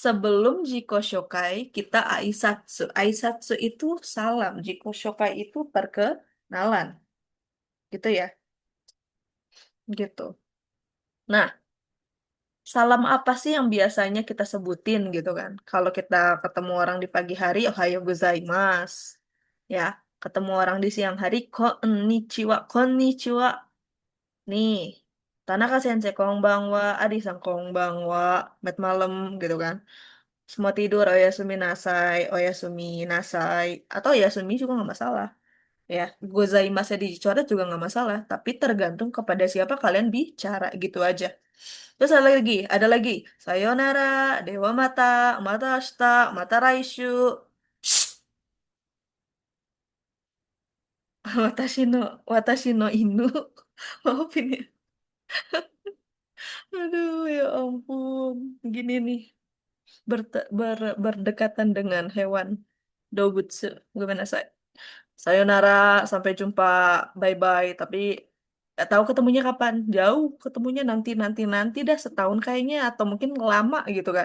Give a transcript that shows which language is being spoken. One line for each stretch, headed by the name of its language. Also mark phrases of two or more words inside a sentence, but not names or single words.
Indonesian: sebelum
Japanese: 自己紹介,
Indonesian: kita Aisatsu. Aisatsu itu salam.
Japanese: 自己紹介
Indonesian: itu perkenalan. Gitu ya. Gitu. Nah, salam apa sih yang biasanya kita sebutin gitu kan? Kalau kita ketemu orang di pagi hari,
Japanese: おはようございます.
Indonesian: Ya, ketemu orang di siang hari,
Japanese: こんにちは、こんにちは. Nih, 田中先生こんばんは、アディさんこんばんは,
Indonesian: met malam gitu kan. Semua tidur,
Japanese: おやすみなさい、おやすみなさい,
Indonesian: atau oyasumi juga nggak masalah. Ya, gozaimasu dicoret juga nggak masalah, tapi tergantung kepada siapa kalian bicara gitu aja. Terus ada lagi,
Japanese: さようなら、では また、また明日、また来週、私の、私の犬.
Indonesian: Maafin ya. Aduh, ya ampun. Gini nih, berdekatan dengan hewan. Dobutsu, gimana saya? Sayonara, sampai jumpa, bye-bye. Tapi gak tahu ketemunya kapan. Jauh, ketemunya nanti dah setahun kayaknya atau mungkin lama gitu kan.